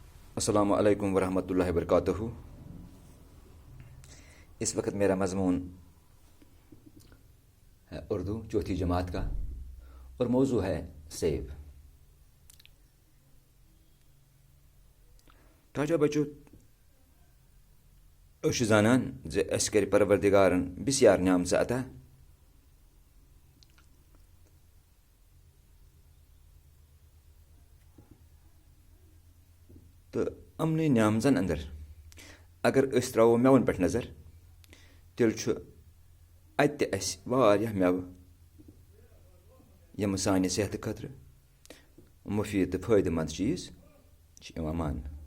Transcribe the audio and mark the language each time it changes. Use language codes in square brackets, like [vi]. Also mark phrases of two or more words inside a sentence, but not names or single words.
[ar] السلام علیکم ورحمۃ اللہ وبرکاتہ۔ [ur] اس وقت میرا مضمون ہے اردو چوتھی جماعت کا، اور موضوع ہے سیب۔ [ks] ٹاٹا بچو أسۍ چھِ زانان زِ اَسہِ کَرِ پروردگارن بسیار نعمژٕ عطا، تہٕ یِمنٕے نعمژن اندر اگر أسۍ ترٛاوو مٮ۪وَن پٮ۪ٹھ نظر تیٚلہِ چھُ اَتہِ تہِ اَسہِ واریاہ مٮ۪وٕ یِم سانہِ صحتہٕ خٲطرٕ مُفیٖد تہٕ فٲیدٕ منٛد چیٖز چھِ یِوان ماننہٕ۔